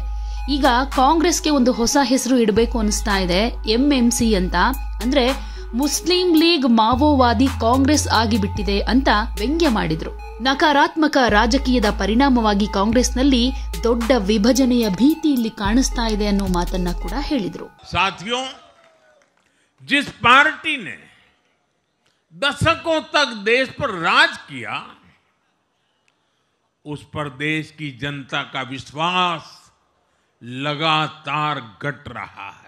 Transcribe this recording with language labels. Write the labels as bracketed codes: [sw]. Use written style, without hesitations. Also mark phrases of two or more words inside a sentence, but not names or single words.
[kn] ಈಗ ಕಾಂಗ್ರೆಸ್ಗೆ ಒಂದು ಹೊಸ ಹೆಸರು ಇಡಬೇಕು ಅನಿಸ್ತಾ ಇದೆ, ಎಂಎಂಸಿ ಅಂತ. ಅಂದ್ರೆ ಮುಸ್ಲಿಂ ಲೀಗ್ ಮಾವೋವಾದಿ ಕಾಂಗ್ರೆಸ್ ಆಗಿಬಿಟ್ಟಿದೆ ಅಂತ ವ್ಯಂಗ್ಯ ಮಾಡಿದ್ರು. ನಕಾರಾತ್ಮಕ ರಾಜಕೀಯದ ಪರಿಣಾಮವಾಗಿ ಕಾಂಗ್ರೆಸ್ನಲ್ಲಿ ದೊಡ್ಡ ವಿಭಜನೆಯ ಭೀತಿ ಇಲ್ಲಿ ಕಾಣಿಸ್ತಾ ಇದೆ ಅನ್ನೋ ಮಾತನ್ನ ಕೂಡ ಹೇಳಿದ್ರು. [hi] साथियों, जिस पार्टी ने दशकों तक देश पर राज किया, उस पर देश की जनता का विश्वास लगातार घट रहा है.